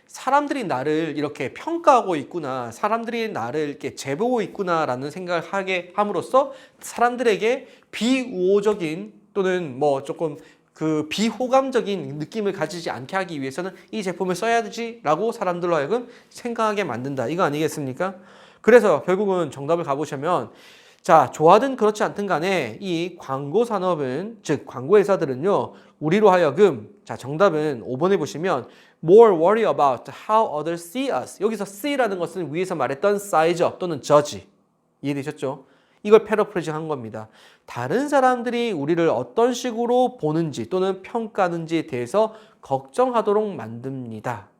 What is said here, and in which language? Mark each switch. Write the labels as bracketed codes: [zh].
[ko] 사람들이 나를 이렇게 평가하고 있구나. 사람들이 나를 이렇게 재보고 있구나라는 생각을 하게 함으로써 사람들에게 비우호적인 또는 뭐 조금 그 비호감적인 느낌을 가지지 않게 하기 위해서는 이 제품을 써야 되지라고 사람들로 하여금 생각하게 만든다. 이거 아니겠습니까? 그래서 결국은 정답을 가보시면 자, 좋아든 그렇지 않든 간에 이 광고 산업은 즉 광고 회사들은요. 우리로 하여금 자, 정답은 5번에 보시면 [en] more worry about how others see us. [ko] 여기서 see라는 것은 위에서 말했던 size up 또는 judge. 이해되셨죠? 이걸 패러프레이징 한 겁니다. 다른 사람들이 우리를 어떤 식으로 보는지 또는 평가하는지에 대해서 걱정하도록 만듭니다.